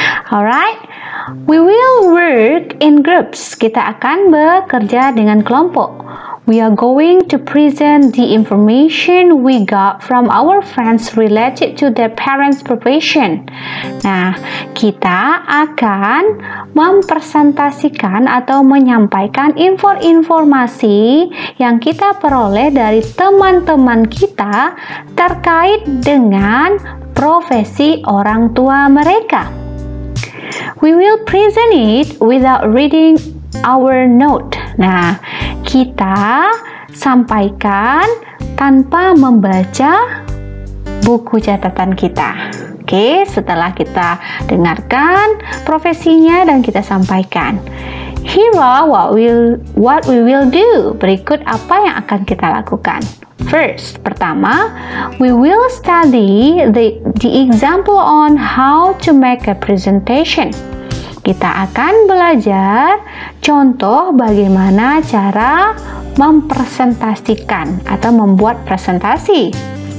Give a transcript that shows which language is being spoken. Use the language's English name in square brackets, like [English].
[English] Alright, we will work in groups. [Indonesian] Kita akan bekerja dengan kelompok. [English] We are going to present the information we got from our friends related to their parents' profession. [Indonesian] Nah, kita akan mempresentasikan atau menyampaikan informasi yang kita peroleh dari teman-teman kita terkait dengan profesi orang tua mereka. [English] We will present it without reading our note. [Indonesian] Nah, kita sampaikan tanpa membaca buku catatan kita. Oke, setelah kita dengarkan profesinya dan kita sampaikan. [English] Here are what we will do. [Indonesian] Berikut apa yang akan kita lakukan. [English] First, [Indonesian] pertama, [English] we will study the example on how to make a presentation. [Indonesian] Kita akan belajar contoh bagaimana cara mempresentasikan atau membuat presentasi.